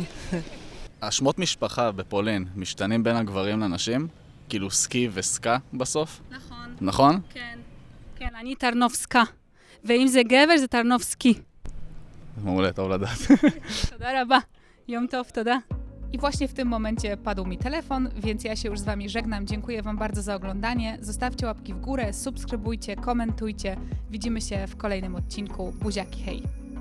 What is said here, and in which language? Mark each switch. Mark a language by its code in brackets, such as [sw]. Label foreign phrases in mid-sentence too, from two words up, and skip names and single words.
[he] השמות משפחה בפולין משתנים בין הגברים לנשים? כאילו סקי וסקה בסוף? נכון. נכון? כן. כן, אני טרנובסקה. ואם זה גבר, זה טרנובסקי. מעולה, טוב לדעת. תודה רבה. יום טוב, תודה. [pl] I właśnie w tym momencie padł mi telefon, więc ja się już z Wami żegnam. Dziękuję Wam bardzo za oglądanie. Zostawcie łapki w górę, subskrybujcie, komentujcie. Widzimy się w kolejnym odcinku. Buziaki, hej!